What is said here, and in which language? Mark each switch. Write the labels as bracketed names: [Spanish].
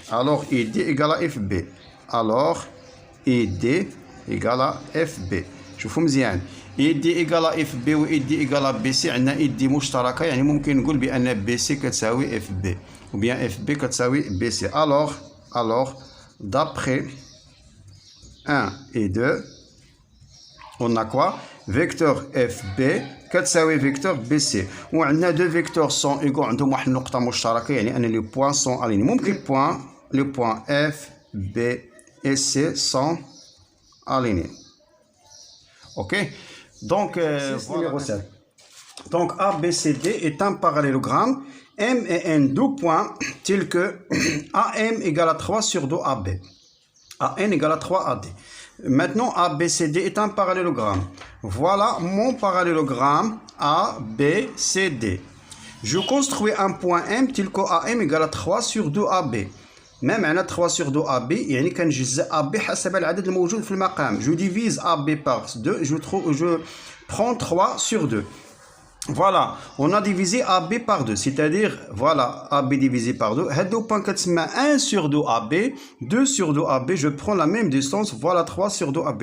[French] الوغ اي دي ايكالا اف بي. الوغ اي دي ايكالا اف بي. [Arabic] شوفوا مزيان، اي دي ايكالا اف بي و اي دي ايكالا بي سي، عندنا اي دي مشتركه، يعني ممكن نقول بان بي سي كتساوي اف بي [French] ou bien FB [Arabic] كتساوي BC. [French] Alors d'après 1 et 2 on a quoi? Vecteur FB كتساوي vecteur BC، وعندنا deux vecteurs sont égaux [Arabic] عندهم واحد النقطة مشتركة، يعني أن [French] les points sont alignés. [Arabic] ممكن [French] les points F, B et C sont alignés. Ok, donc numéro 7. Donc ABCD est un parallélogramme M et N deux points tels que AM égale à 3 sur 2 AB. AN égale à 3 AD. Maintenant, ABCD est un parallélogramme. Voilà mon parallélogramme ABCD. Je construis un point M tel que AM égale à 3 sur 2 AB. [Arabic] ما معنى [French] 3 sur 2 AB؟ [Arabic] يعني كنجزء AB حسب العدد الموجود في المقام. [French] Je divise AB par 2, je prends 3 sur 2. Voilà, on a divisé AB par 2, c'est-à-dire, voilà, AB divisé par 2. [Arabic] هادو بان كتسمى [French] 1 sur 2 AB, 2 sur 2 AB, je prends la même distance, voilà 3 sur 2 AB.